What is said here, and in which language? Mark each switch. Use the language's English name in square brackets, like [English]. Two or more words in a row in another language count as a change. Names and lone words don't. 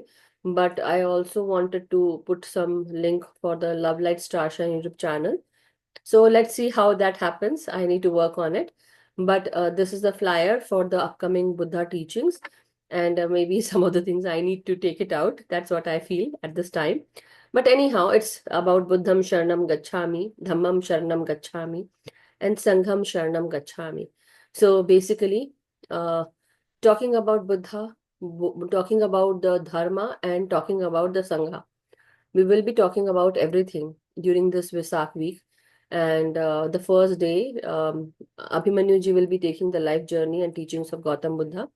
[English] But I also wanted to put some link for the Love Light Starshine YouTube channel. So let's see how that happens. I need to work on it. But this is the flyer for the upcoming Buddha teachings. And maybe some of the things I need to take it out. That's what I feel at this time. But anyhow, it's about [Pali] Buddham Sharanam Gacchami, Dhammam Sharanam Gacchami, and Sangham Sharanam Gacchami. [English] So basically, uh, talking about Buddha, talking about the Dharma, and talking about the Sangha. We will be talking about everything during this Vesak week. And the first day, Abhimanyu ji will be taking the life journey and teachings of Gautam Buddha.